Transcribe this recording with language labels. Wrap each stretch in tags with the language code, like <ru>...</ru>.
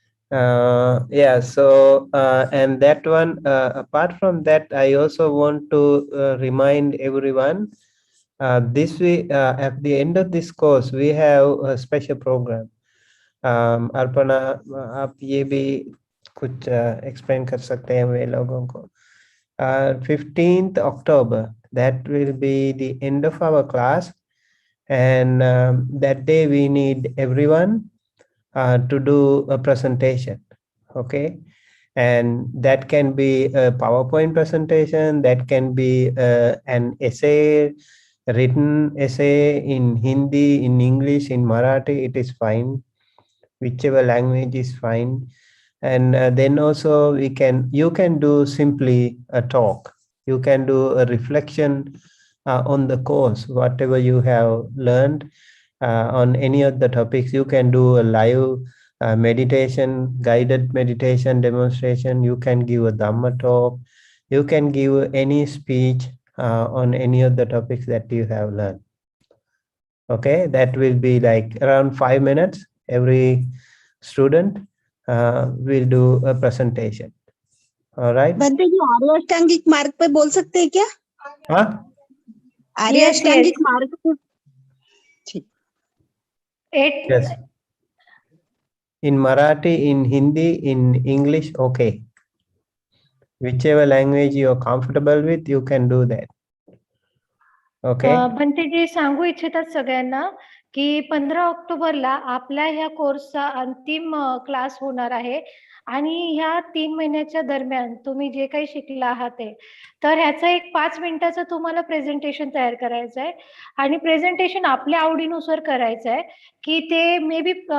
<en>Yeah, so and that one, apart from that, I also want to remind everyone, this week at the end of this course we have a special program.</en> <hi>Arpana, आप ये भी कुछ explain कर सकते हैं वे लोगों को?</hi> <en>15th October, that will be the end of our class, and that day we need everyone to do a presentation. Okay, and that can be a PowerPoint presentation, that can be an essay, written essay in Hindi, in English, in Marathi, it is fine, whichever language is fine. And then also you can do simply a talk, you can do a reflection on the course, whatever you have learned on any of the topics. You can do a live meditation, guided meditation demonstration, you can give a Dhamma talk, you can give any speech on any of the topics that you have learned. Okay, that will be like around 5 minutes. Every student will do a presentation. All right.</en> <hi>बंदे जी आर्य अष्टांगिक मार्ग पे बोल सकते हैं क्या? हाँ, आर्य</hi> <en>Yes,</en> <hi>अष्टांगिक</hi> <en>yes.</en> <hi>मार्ग पे ठीक.</hi> <en>yes. In Marathi, in Hindi, in English, okay. Whichever language you are comfortable with, you can do that. Okay.</en> <mr>भंतेजी सांगू इच्छितात सगळ्यांना की 15 ऑक्टोबरला आपल्या ह्या कोर्सचा अंतिम क्लास होणार आहे आणि ह्या 3 महिन्याच्या दरम्यान तुम्ही जे काही शिकला आहात ते तर ह्याचा एक 5 मिनिटाचं तुम्हाला प्रेझेंटेशन तयार करायचं आहे आणि प्रेझेंटेशन आपल्या आवडीनुसार करायचं आहे की ते मे बी</mr>